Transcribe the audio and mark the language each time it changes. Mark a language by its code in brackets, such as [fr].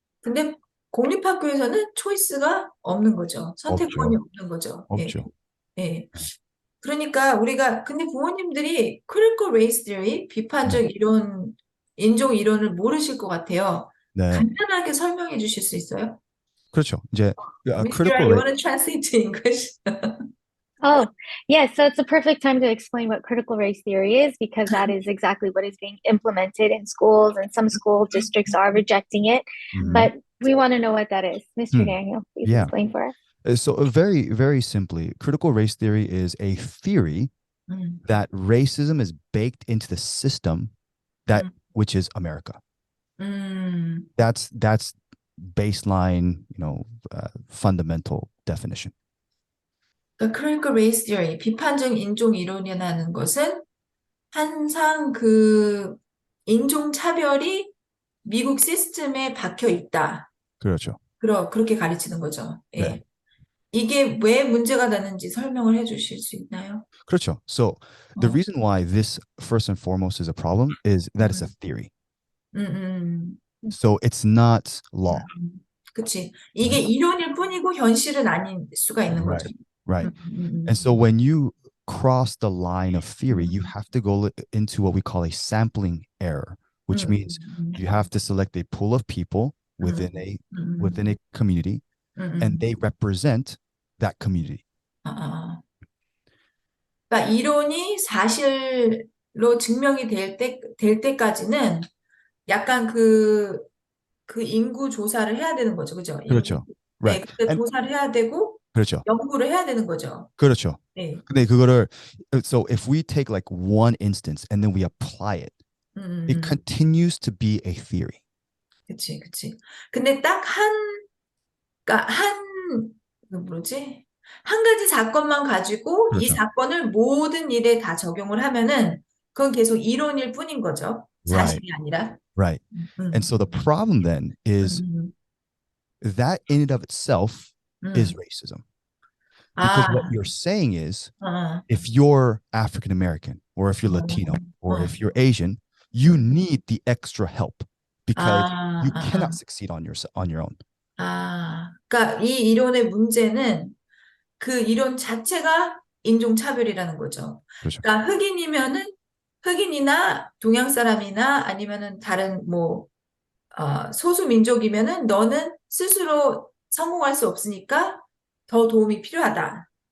[ko] 근데 공립학교에서는 초이스가 없는 거죠. 선택권이 없죠. 없는 거죠. 예, 없죠. 예. 그러니까 우리가 근데 부모님들이 critical race theory, 네. 비판적 이론, 인종 이론을 모르실 것 같아요. 네. 간단하게 설명해 주실 수 있어요? 그렇죠. 이제 [en] Mr. critical You race. want to translate to English? Oh, yes. So it's a perfect time to explain what critical race theory is because that is exactly what is being implemented in schools, and some school districts are rejecting it. But we want to know what that is. Mr. Daniel, please Yeah. explain for us. So very, very simply, critical race theory is a theory 음, that racism is baked into the system that 음, which is America. 음. That's baseline, fundamental definition. [ko] 그러니까 critical race theory, 비판적 인종 이론이라는 것은 항상 그 인종 차별이 미국 시스템에 박혀 있다. 그렇죠. 그렇게 가르치는 거죠. 네. 예. 이게 왜 문제가 되는지 설명을 해 주실 수 있나요? 그렇죠. [en] So the 어. reason why this first and foremost is a problem is that it's a theory. 음, So it's not law. [ko] 그치. 이게 이론일 뿐이고 현실은 아닐 수가 있는 거죠. [en] Right. And so when you cross the line of theory, you have to go into what we call a sampling error, which means you have to select a pool of people within a community, and they represent that community. [ko] 그러니까 이론이 사실로 증명이 될 때까지는 약간 그 인구 조사를 해야 되는 거죠. 그죠? 그렇죠. 네, [en] Right. [ko] 그때 [en] And [ko] 조사를 해야 되고 그렇죠. 연구를 해야 되는 거죠. 그렇죠. 네. 근데 그거를 [en] so if we take like one instance and then we apply it, it continues to be a theory. [ko] 그치. 근데 딱 그러니까 뭐지? 한 가지 사건만 가지고 이 그렇죠. 사건을 모든 일에 다 적용을 하면은 그건 계속 이론일 뿐인 거죠. [en] Right. [ko] 사실이 아니라. [en] Right. And so the problem then is that in and of itself is racism. Because what you're saying is if you're African American or if you're Latino or if you're Asian, you need the extra help because you cannot succeed on your own. [ko] 그러니까 이 이론의 문제는 그 이론 자체가 인종차별이라는 거죠. 그렇죠. 그러니까 흑인이나 동양 사람이나 아니면은 다른 소수민족이면은 너는 스스로 성공할 수 없으니까 더 도움이 필요하다.